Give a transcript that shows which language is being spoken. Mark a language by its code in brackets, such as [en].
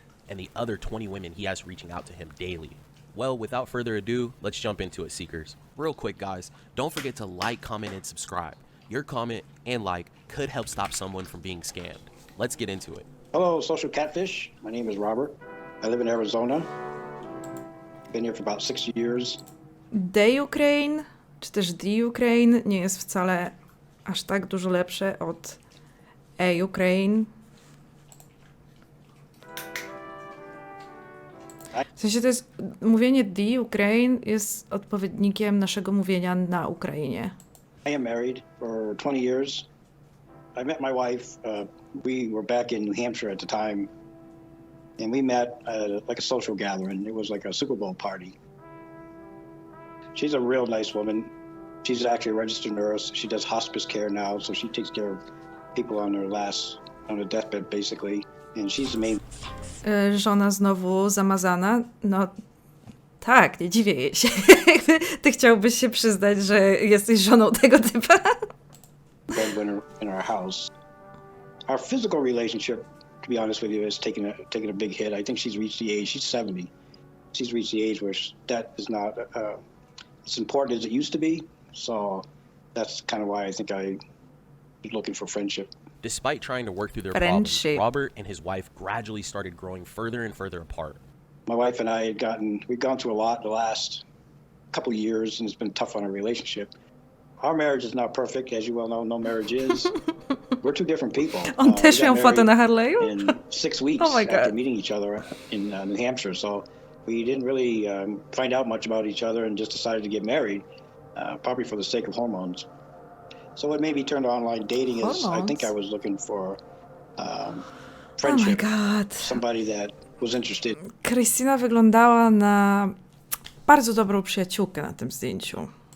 [en] And the other 20 women he has reaching out to him daily. Well, without further ado, let's jump into it, Seekers. Real quick, guys, don't forget to like, comment, and subscribe. Your comment and like could help stop someone from being scammed. Let's get into it. Hello, social catfish. My name is Robert. I live in Arizona. Been here for about 6 years. [pl] The Ukraine, czy też The Ukraine nie jest wcale aż tak dużo lepsze od A Ukraine. W sensie to jest, mówienie The Ukraine jest odpowiednikiem naszego mówienia na Ukrainie. [en] I am married for 20 years. I met my wife. We were back in New Hampshire at the time, and we met like a social gathering. It was like a Super Bowl party. She's a real nice woman. She's actually a registered nurse. She does hospice care now, so she takes care of people on their deathbed, basically. And she's the main. [pl] Żona znowu zamazana? No tak, nie dziwię jej się. Ty chciałbyś się przyznać, że jesteś żoną tego typa? [en] Breadwinner in our house. Our physical relationship, to be honest with you, is taking a big hit. I think she's reached the age. She's 70. She's reached the age where that is not as important as it used to be. So that's kind of why I think I was looking for friendship. Despite trying to work through their Friendship. problems, Robert and his wife gradually started growing further and further apart. My wife and I we've gone through a lot the last couple of years, and it's been tough on our relationship. Our marriage is not perfect, as you well know. No marriage is. We're two different people. [pl] On też miał fotę na Harley'u? [en] In 6 weeks Oh my God. after meeting each other in New Hampshire, so we didn't really find out much about each other, and just decided to get married, probably for the sake of hormones. So what made me turn to online dating is I think I was looking for friendship. Oh my God. Somebody that was interested. [pl] Christina wyglądała na bardzo dobrą przyjaciółkę na tym zdjęciu.